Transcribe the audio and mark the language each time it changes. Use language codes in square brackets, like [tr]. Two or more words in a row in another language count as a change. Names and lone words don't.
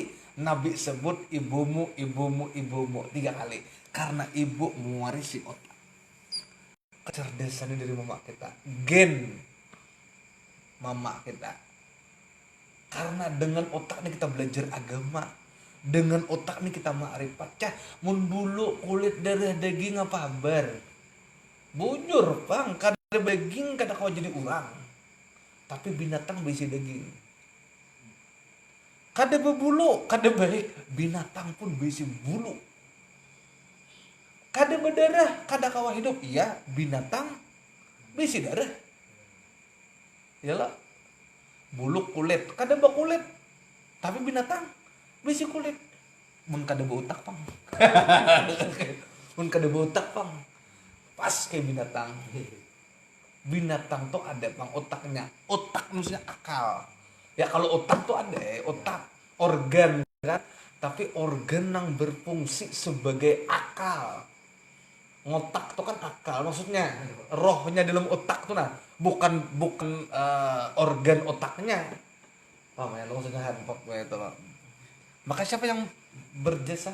[id] Nabi sebut ibumu, ibumu, ibumu 3 kali. Karena ibu mewarisi otak. Kecerdasannya dari mama kita, gen mama kita. Karena dengan otak ini kita belajar agama, dengan otak ini kita makrifat. [bjn] Cah, mun bulu, kulit, darah, daging apa kabar? Bujur, Bang, kada daging kada kau jadi orang. [id] Tapi binatang berisi daging. Kada berbulu, kada baik, binatang pun berisi bulu. [bjn] Kada berdarah, kada kawa hidup. [id] Iya, binatang berisi darah. Iyalah. Bulu, kulit, kada berkulit. Tapi binatang berisi kulit. [bjn] Mun kada berutak, Pang. Mun kada berutak, Pang. [id] Pas kayak binatang. Binatang tuh ada, Pang, otaknya. Otak maksudnya akal. Ya kalau otak tuh ada, otak, organ kan. Tapi organ yang berfungsi sebagai akal. Ngotak tuh kan akal, maksudnya rohnya dalam otak tuh nah, bukan organ otaknya. Paham ya, maksudnya handphone itu loh. Maka siapa yang berjasa?